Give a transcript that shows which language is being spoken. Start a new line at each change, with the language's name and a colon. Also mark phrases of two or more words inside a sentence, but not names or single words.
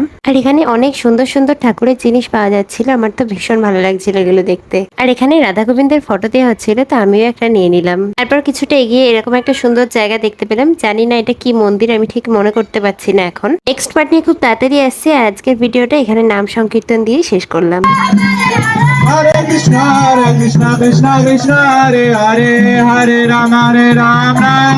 Bangla: আর এখানে অনেক সুন্দর সুন্দর ঠাকুরের জিনিস পাওয়া যাচ্ছিল, আমার তো ভীষণ ভালো লাগছিল এগুলো দেখতে। আর এখানে রাধা গোবিন্দের ফটো দেওয়া হচ্ছিল, তো আমিও একটা নিয়ে নিলাম। তারপর কিছুটা এগিয়ে এরকম একটা সুন্দর জায়গা দেখতে পেলাম, জানি না এটা কি মন্দির, আমি ঠিক মনে করতে পারছি না এখন।
English: next part
Bangla: নিয়ে খুব তাড়াতাড়ি আসছে। আর আজকের ভিডিওটা এখানে নাম সংকীর্তন দিয়ে শেষ করলাম।
Sanskrit: हरे कृष्ण कृष्ण कृष्ण हरे हरे, हरे राम राम